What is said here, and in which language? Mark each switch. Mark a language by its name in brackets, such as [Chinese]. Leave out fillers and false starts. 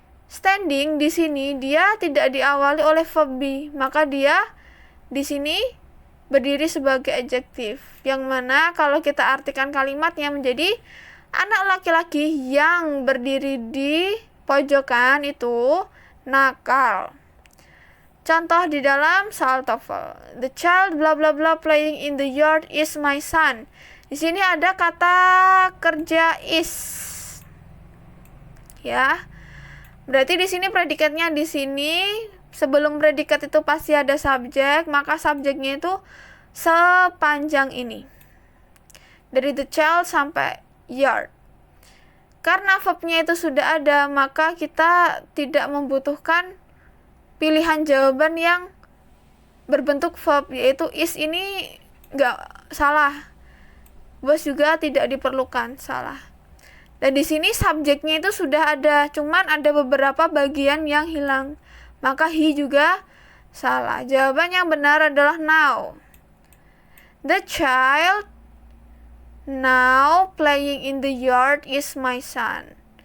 [Indonesian] standing di sini dia tidak diawali oleh verb be, maka dia di sini berdiri sebagai adjektif. Yang mana kalau kita artikan kalimatnya menjadi anak laki-laki yang berdiri di pojokan itu nakal. Contoh di dalam soal TOEFL. [English] The child bla bla bla playing in the yard is my son. [Indonesian] Di sini ada kata kerja is. Ya. Berarti di sini predikatnya di sini sebelum predikat itu pasti ada subjek, maka subjeknya itu sepanjang ini. Dari the child sampai yard. Karena verbnya itu sudah ada, maka kita tidak membutuhkan pilihan jawaban yang berbentuk verb, yaitu is ini nggak salah. Was juga tidak diperlukan, salah. Dan di sini subjeknya itu sudah ada, cuman ada beberapa bagian yang hilang. Maka he juga salah. Jawaban yang benar adalah now. [English] The child now playing in the yard is my son.